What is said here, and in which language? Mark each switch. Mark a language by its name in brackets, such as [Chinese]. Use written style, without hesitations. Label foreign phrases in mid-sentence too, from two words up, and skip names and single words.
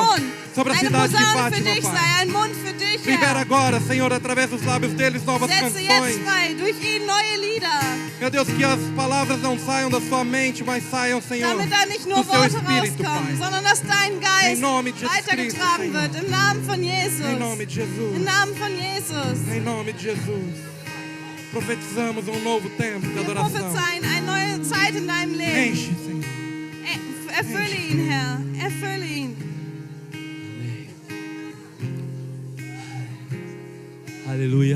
[German] Sohn [Portuguese] sobre a [German] eine [Portuguese] cidade de [German] Posaune für [Portuguese] Fátima, [German] dich sei, [Portuguese] Pai. [German] ein Mund für dich, [Portuguese] Libera [German] Herr. [Portuguese] agora, Senhor, através dos lábios deles novas [German] Setze jetzt [Portuguese] canções. [German] frei, durch ihn neue Lieder. [Portuguese] Meu Deus, que as palavras não saiam da sua mente, mas saiam, Senhor, [German] Damit da nicht nur [Portuguese] do seu [German] Worte [Portuguese] Espírito, [German] rauskommen, [Portuguese] Pai. [German] sondern dass dein Geist [Portuguese] Em nome de Jesus [German] weitergetragen [Portuguese] Cristo, [German] wird. Im Namen von [Portuguese] Em [German] Jesus. [Portuguese] nome de Jesus. [German] Im Namen von Jesus. [Portuguese] Em nome de Jesus. Profetizamos um novo tempo de [German] Wir [Portuguese] adoração. [German] prophezeien eine neue Zeit in deinem Leben. [Portuguese] Enche, Senhor. [German] Erfülle ihn, Herr. Erfülle ihn. [Portuguese] Aleluia.